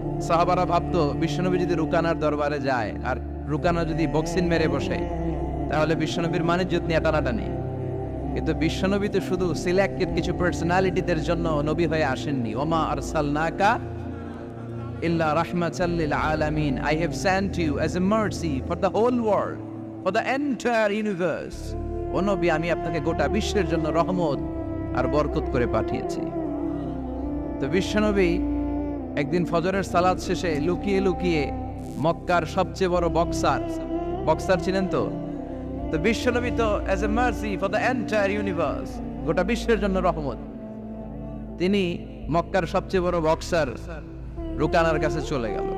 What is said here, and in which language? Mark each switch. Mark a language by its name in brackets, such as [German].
[Bangla] সাহাবারা ভাবতো বিশ্বনবী যদি রুকানার দরবারে যায় আর রুকানা যদি বক্সিং মেরে বসে, তাহলে বিশ্বনবীর মানিজ্যত নিয়ে টানাটানি। কিন্তু বিশ্বনবী তো শুধু সিলেক্টেড কিছু পার্সোনালিটিদের জন্য নবী হয়ে আসেননি। [Arabic] ওমা আরসালনাকা ইল্লা রাহমাতাল লিল আলামিন। [English] I have sent you as a mercy for the whole world, for the entire universe. [Bangla] ও নবী, আমি আপনাকে গোটা বিশ্বের জন্য রহমত আর বরকত করে পাঠিয়েছি। তো বিশ্বনবী একদিন ফজরের সালাত শেষে লুকিয়ে লুকিয়ে মক্কার সবচেয়ে বড় বক্সার ছিলেন তো বিশ্বনবী তো [English] as a mercy for the entire universe, [Bangla] গোটা বিশ্বের জন্য রহমত, তিনি মক্কার সবচেয়ে বড় বক্সার রুকানার কাছে চলে গেল।